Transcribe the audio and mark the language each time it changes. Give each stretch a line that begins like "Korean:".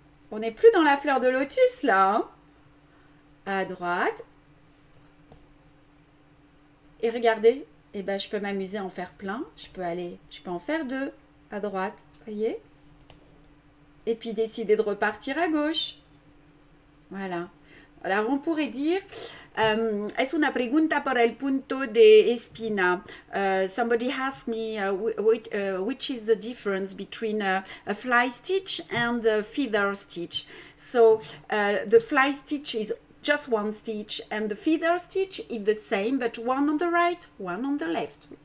French: On n'est plus dans la fleur de lotus là. Hein? À droite. Et regardez, eh ben, je peux m'amuser à en faire plein. Je peux en faire 2 à droite. Voyez? Et puis décider de repartir à gauche. Voilà. Alors on pourrait dire,
Spanish: es una pregunta por el punto de espina.
English: Somebody asked me which is the difference between a fly stitch and a feather stitch. So the fly stitch is just one stitch and the feather stitch is the same, but one on the right, one on the left.